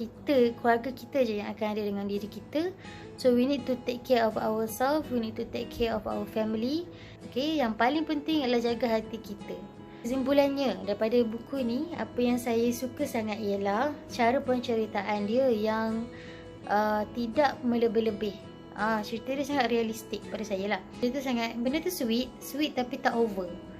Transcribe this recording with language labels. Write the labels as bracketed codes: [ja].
[ms] Keluarga kita je yang akan ada dengan diri kita. [en] So we need to take care of ourselves, we need to take care of our family. [ms] Okay, yang paling penting adalah jaga hati kita. Kesimpulannya daripada buku ni, apa yang saya suka sangat ialah cara penceritaan dia yang tidak melebih-lebih. Cerita dia sangat realistik pada saya lah. Benda tu sweet tapi tak over.